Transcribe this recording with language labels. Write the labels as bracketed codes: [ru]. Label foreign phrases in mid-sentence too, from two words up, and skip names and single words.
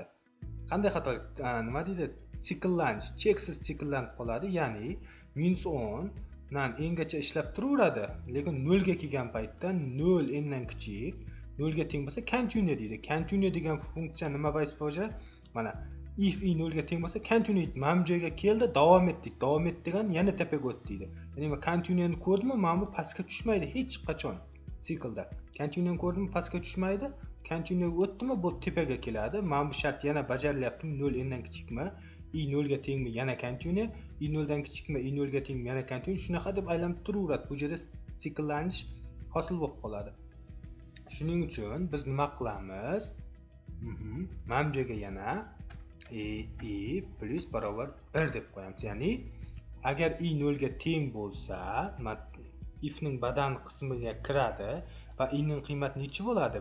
[uz] Qanday xatolik? Nima deydi? Sikllanish, cheksiz sikillanib qoladi. Ya'ni -10 dan engacha ishlab turaveradi, lekin 0 ga kelgan paytda 0 n'dan kichik 0 ga teng bo'lsa continue deydi. Continue degan funksiya nima bo'lsa, mana if i 0 ga teng bo'lsa continue mana bu joyga keldi, davom etdik. Davom et degan yana tepaga o'tdi deydi. Ya'ni men continue'ni ko'rdimmi, mana bu pastga tushmaydi hech qachon siklda. Continue'ni ko'rdimmi, pastga tushmaydi. Continue o'tdimi, bu tepaga keladi. Mana bu shart yana bajarilyaptimi? 0 n'dan kichikmi? i 0 ga tengmi? Yana continue. i 0 dan kichikmi? i 0 ga tengmi? Yana continue. Shunaqa deb aylanib turaveradi. Bu yerda sikllanish hosil bo'lib qoladi. Shuning uchun biz nima qilamiz? Mana bu joyga yana i plus barobar 1 deb qo'yamiz. Ya'ni agar i 0 ga teng bo'lsa, if ning badan qismiga kiradi va i ning qiymati necha bo'ladi?